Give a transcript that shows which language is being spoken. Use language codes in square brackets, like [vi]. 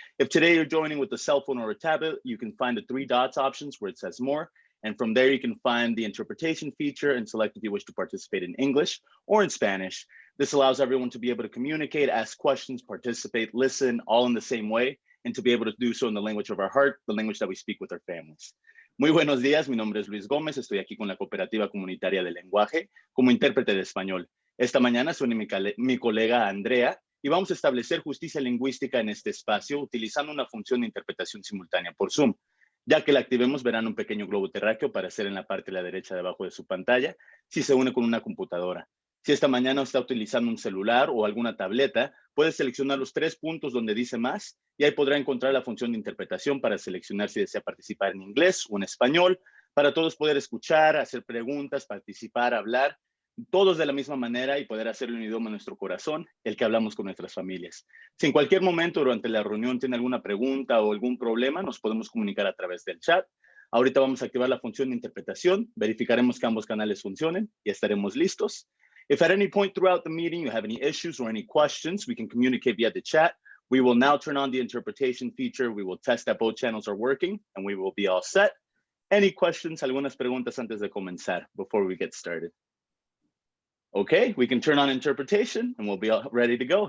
[en] If today you're joining with a cell phone or a tablet, you can find the 3 dots options where it says more. And from there, you can find the interpretation feature and select if you wish to participate in English or in Spanish. This allows everyone to be able to communicate, ask questions, participate, listen, all in the same way, and to be able to do so in the language of our heart, the language that we speak with our families. [es] Muy buenos días, mi nombre es Luis Gómez, estoy aquí con la Cooperativa Comunitaria de Lenguaje como intérprete de español. Esta mañana suena mi colega Andrea y vamos a establecer justicia lingüística en este espacio utilizando una función de interpretación simultánea por Zoom. Ya que la activemos, verán un pequeño globo terráqueo aparecer en la parte de la derecha debajo de su pantalla si se une con una computadora. Si esta mañana está utilizando un celular o alguna tableta, puede seleccionar los 3 puntos donde dice más y ahí podrá encontrar la función de interpretación para seleccionar si desea participar en inglés o en español, para todos poder escuchar, hacer preguntas, participar, hablar, todos de la misma manera y poder hacerlo en un idioma de nuestro corazón, el que hablamos con nuestras familias. Si en cualquier momento durante la reunión tiene alguna pregunta o algún problema, nos podemos comunicar a través del chat. Ahorita vamos a activar la función de interpretación, verificaremos que ambos canales funcionen y estaremos listos. [en] If at any point throughout the meeting you have any issues or any questions, we can communicate via the chat. We will now turn on the interpretation feature. We will test that both channels are working and we will be all set. Any questions, [es] algunas preguntas antes de comenzar [en] before we get started? Okay, we can turn on interpretation and we'll be all ready to go.